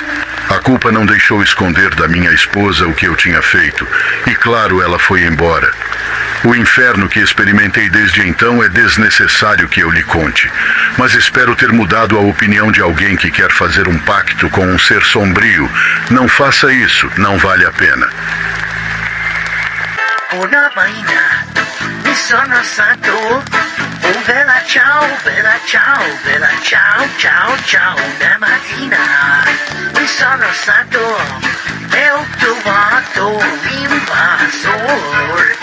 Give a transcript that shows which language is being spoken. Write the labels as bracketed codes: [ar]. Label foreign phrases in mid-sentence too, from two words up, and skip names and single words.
[pt] A culpa não deixou esconder da minha esposa o que eu tinha feito. E claro, ela foi embora. O inferno que experimentei desde então é desnecessário que eu lhe conte, mas espero ter mudado a opinião de alguém que quer fazer um pacto com um ser sombrio. Não faça isso, não vale a pena. [it] Una maina mi sono stato, oh bella ciao, bella ciao, bella ciao, ciao, ciao. Una mattina mi sono stato e ho trovato l'invasor.